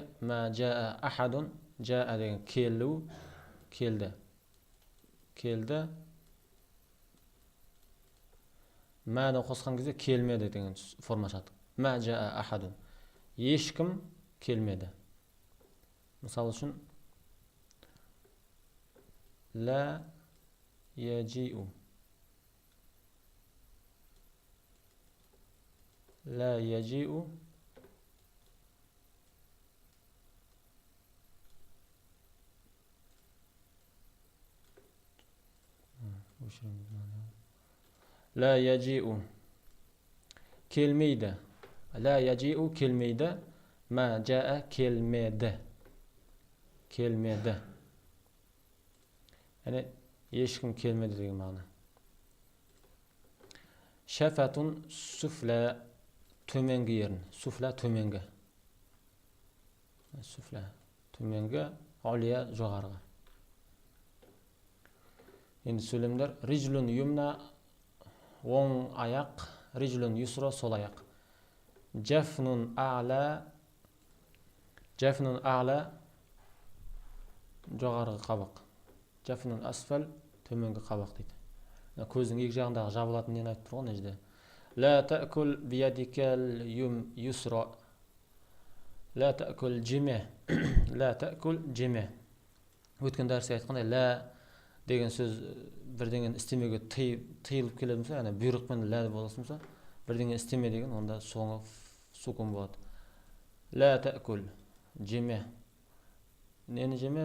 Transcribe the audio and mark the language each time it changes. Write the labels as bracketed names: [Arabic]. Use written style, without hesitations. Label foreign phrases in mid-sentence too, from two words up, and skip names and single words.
[Arabic] ما جاء أحد. Жаа [Kazakh] деген келу. Келді. Келді. Мәді қосқан кезде келмеді деген форма шаты. [Arabic] ما جاء أحد. [Kazakh] Ешкім келмеді. Мысал үшін [Arabic] لا يجيء. لا يجيء لا يجيء келмейді. لا يجيء келмейді. ما جاء келмеді. [Kazakh] Келмеді. Яғни ешкім келмеді деген мағына. [Arabic] شفة سفلى [Kazakh] төменгі ерін. Суфла төменгі. Суфла төменгі, улия жоғарғы. Енді сөйлемдер. [Arabic] رجل يمنى [Kazakh] оң аяқ, [Arabic] رجل يسرى [Kazakh] сол аяқ. [Arabic] جفن أعلى. جفن أعلى [Kazakh] жоғарғы қабақ. [Arabic] جفن أسفل [Kazakh] төменгі қабақ дейді. Көздің екі жағындағы жабылатын нені айтып тұр ғой нежде. [Arabic] لا تأكل بيدك اليسرى. لا تأكل جمع. لا تأكل جمع. [Kazakh] Өткен дәрісте айтқандай, ла деген сөз бірдеңені істемеге тыйылып келеді болса, яғни бұйрықпен ла болсын болса, бірдеңе істеме деген, онда sukun болады. [Arabic] لا تأكل [Kazakh] жеме. Нені жеме?